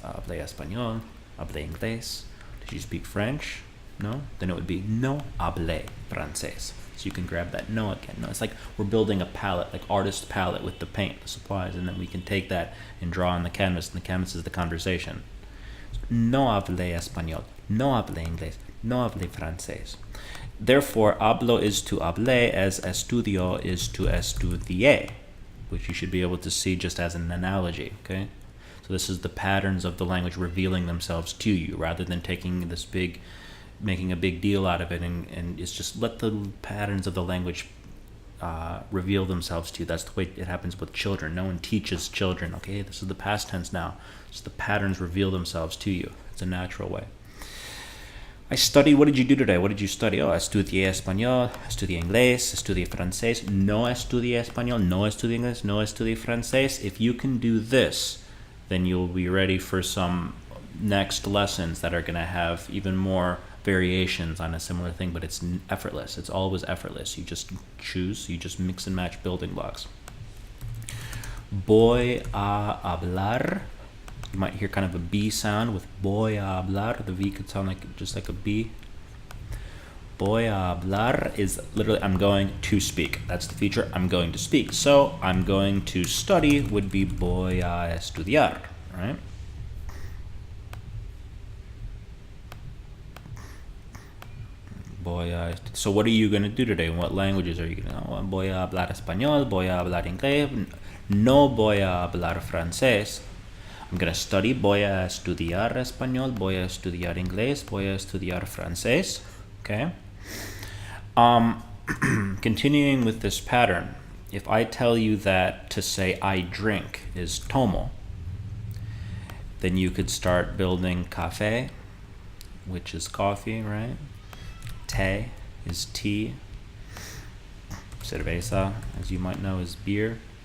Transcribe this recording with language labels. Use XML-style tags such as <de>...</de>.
<es>Hablé español, hablé inglés.</es> <en>Did you speak French? No? Then it would be</en> <es>no hablé francés.</es> <en>So you can grab that no again. No, it's like we're building a palette, like artist palette with the paint, the supplies, and then we can take that and draw on the canvas, and the canvas is the conversation.</en> <es>No hablé español, no hablé inglés, no hablé francés.</es> <en>Therefore, hablo is to hablé as estudio is to estudié, which you should be able to see just as an analogy, okay? So this is the patterns of the language revealing themselves to you, rather than taking this making a big deal out of it, and it's just let the patterns of the language reveal themselves to you. That's the way it happens with children. No one teaches children, okay, this is the past tense now. So the patterns reveal themselves to you. It's a natural way. I studied, what did you do today? What did you study?</en> <es>Oh, estudié español, estudié inglés, estudié francés. No estudié español, no estudié inglés, no estudié francés.</es> <en>If you can do this, then you'll be ready for some next lessons that are going to have even more variations on a similar thing, but it's effortless. It's always effortless. You just choose, you just mix and match building blocks.</en> <es>Voy a hablar.</es> <en>You might hear kind of a B sound with</en> <es>voy a hablar.</es> <en>The V could sound like just like a B.</en> <es>Voy a hablar</es> <en>is literally I'm going to speak. That's the feature, I'm going to speak. So I'm going to study would be</en> <es>voy a estudiar,</es> <en>right? So what are you going to do today? What languages are you going to?</en> <es>Oh, voy a hablar español, voy a hablar inglés, no voy a hablar francés.</es> <en>I'm going to study,</en> <es>voy a estudiar español, voy a estudiar inglés, voy a estudiar francés.</es> <en>Okay? Continuing with this pattern, if I tell you that to say I drink is tomo, then you could start building café, which is coffee, right? Té is tea. Cerveza, as you might know, is beer.</en>